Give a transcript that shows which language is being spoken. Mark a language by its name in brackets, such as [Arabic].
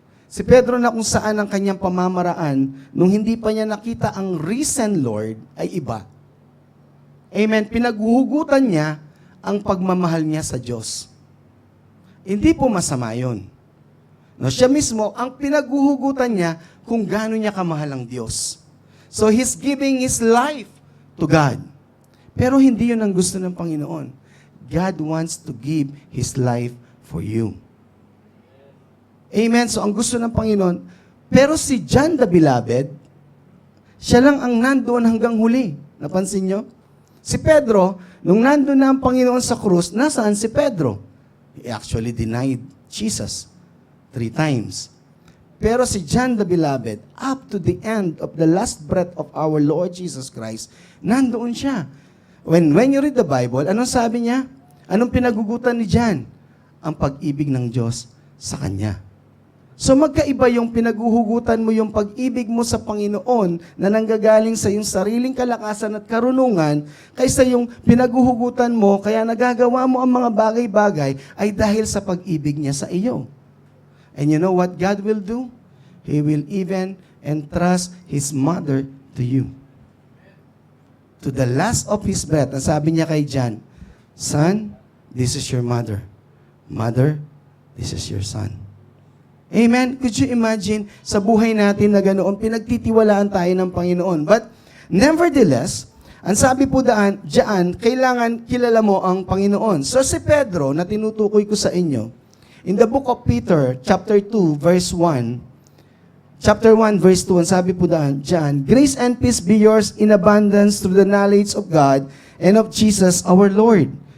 [Filipino] Si Pedro na kung saan ang kanyang pamamaraan, nung hindi pa niya nakita ang risen Lord, ay iba. Amen? Pinaghuhugutan niya ang pagmamahal niya sa Diyos. Hindi po masama yun. No, siya mismo, ang pinaghuhugutan niya kung gaano niya kamahal ang Diyos. [English] So he's giving his life to God. [Filipino] Pero hindi yun ang gusto ng Panginoon. [English] God wants to give his life for you. Amen? [Filipino] So ang gusto ng Panginoon, pero si John the Beloved, siya lang ang nandoon hanggang huli. Napansin nyo? Si Pedro, nung nandoon na ang Panginoon sa krus, nasaan si Pedro? [English] He actually denied Jesus 3 times. [Filipino] Pero si [English] John the Beloved, up to the end of the last breath of our Lord Jesus Christ, [Filipino] nandoon siya. [English] When you read the Bible, [Filipino] anong sabi niya? Anong pinagugutan ni John? Ang pag-ibig ng Diyos sa kanya. So magkaiba yung pinaguhugutan mo yung pag-ibig mo sa Panginoon na nanggagaling sa iyong sariling kalakasan at karunungan kaysa yung pinaguhugutan mo kaya nagagawa mo ang mga bagay-bagay ay dahil sa pag-ibig niya sa iyo. [English] And you know what God will do? He will even entrust His mother to you. To the last of His breath, [Filipino] ang sabi niya kay [English] John, Son, this is your mother. Mother, this is your son. Amen? Could you imagine [Filipino] sa buhay natin na ganoon, pinagtitiwalaan tayo ng Panginoon. [English] But nevertheless, [Filipino] ang sabi po diyan, kailangan kilala mo ang Panginoon. So si Pedro, na tinutukoy ko sa inyo, [English] in the book of Peter, chapter 2, verse 1, chapter 1, verse 2, [Filipino] ang sabi po diyan, [English] Grace and peace be yours in abundance through the knowledge of God and of Jesus our Lord.